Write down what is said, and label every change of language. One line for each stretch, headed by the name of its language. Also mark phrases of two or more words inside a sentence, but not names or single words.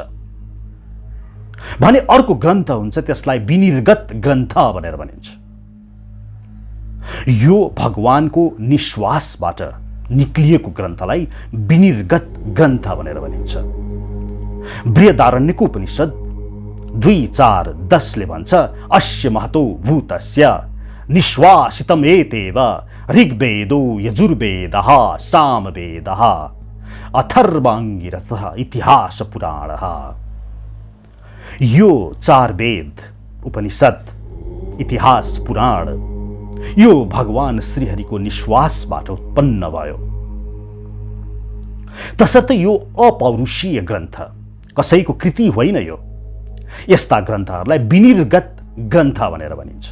Nepali: भने अर्को ग्रन्थ हुन्छ, त्यसलाई विनिर्गत ग्रन्थ भनेर भनिन्छ। यो भगवानको निश्वासबाट निक्लिएको ग्रन्थलाई विनिर्गत ग्रन्थ भनेर भनिन्छ। बृहदारण्यक उपनिषद 2:4-10 ले भन्छ,
Sanskrit: अस्य महतो भूतस्य निश्वासितम् एतेव ऋग्वेदो यजुर्वेदः सामवेदः अथर्वाङ्गिरसः इतिहास पुराणः।
Nepali: यो 4 वेद, उपनिषद, इतिहास, पुराण यो भगवान श्रीहरिको निश्वासबाट उत्पन्न भयो। तसर्थ यो अपौरुषीय ग्रन्थ, कसैको कृति होइन। यो यस्ता ग्रन्थहरूलाई विनिर्गत ग्रन्थ भनेर भनिन्छ।